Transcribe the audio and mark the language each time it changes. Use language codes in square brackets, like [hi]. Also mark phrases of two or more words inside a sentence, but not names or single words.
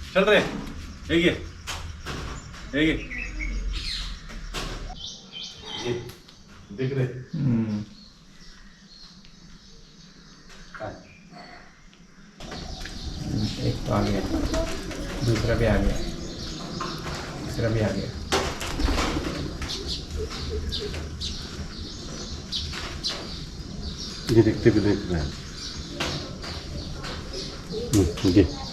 [mr] चल रे हे घे हे घे देख रे काय [hi] एक तो आ गया, दूसरा भी आ गया, तीसरा भी आ गया. ये देखते भी देख रहे हैं. घे